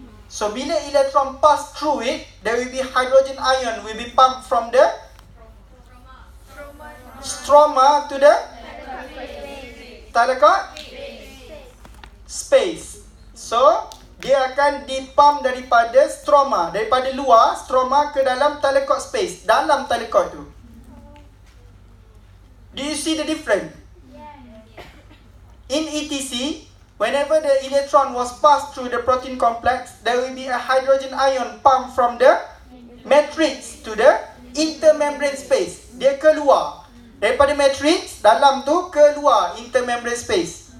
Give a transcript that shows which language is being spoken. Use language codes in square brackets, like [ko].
[en] So [ms] bila [en] electron pass through it, there will be hydrogen ion will be pumped from the stroma to the thalakot space. [ms] So dia akan dipump daripada stroma, daripada luar stroma ke dalam thalakot space, dalam thalakot tu. [en] Do you see the difference? In ETC, whenever the electron was passed through the protein complex, there will be a hydrogen ion pumped from the matrix to the intermembrane space. [ms] Dia keluar daripada matrix dalam tu keluar intermembrane space.